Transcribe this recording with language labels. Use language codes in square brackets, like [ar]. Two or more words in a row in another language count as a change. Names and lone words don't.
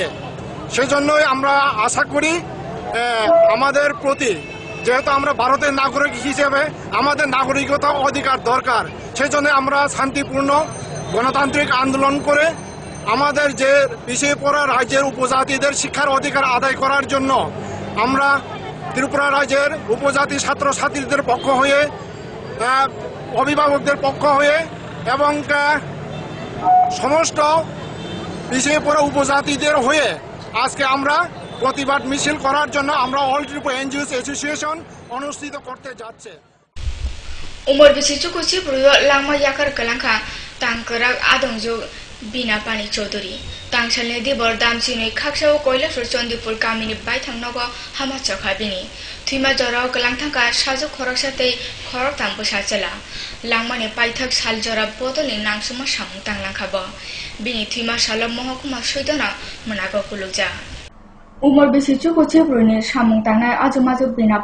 [bn] সেজন্যই আমরা আশা করি আমাদের প্রতি, যেহেতু আমরা ভারতের নাগরিক হিসেবে আমাদের নাগরিকতা অধিকার দরকার, সেজন্য আমরা শান্তিপূর্ণ গণতান্ত্রিক আন্দোলন করে আমাদের যে পিছিয়ে পড়া রাজ্যের উপজাতিদের শিক্ষার অধিকার আদায় করার জন্য আমরা ত্রিপুরা রাজ্যের উপজাতি ছাত্রছাত্রীদের পক্ষ হয়ে, অভিভাবকদের পক্ষ হয়ে এবং সমস্ত পিছিয়ে পড়া উপজাতিদের হয়ে আজকে আমরা প্রতিবাদ মিছিল করার জন্য আমরা অল ত্রিপুরা এনজিওস অ্যাসোসিয়েশন অনুষ্ঠিত করতে যাচ্ছে। [trp] umur bisi cukuci bruyo lama yakar kelangka tangkerak adongjo bina pani chaudhuri tangsalne dibor damchini khaksao koilashor chondipur kamini baithang nogo hamacha khabini thima jorao kelangthangka sajo khorok satei khorok tambo sachela langmani paithak sal jora bodoli nangsuma samung tanglangkhabo bini thima sala mohokuma soidana monago kulukja umur bisi cukuci bruni samung tangnai ajumajo bina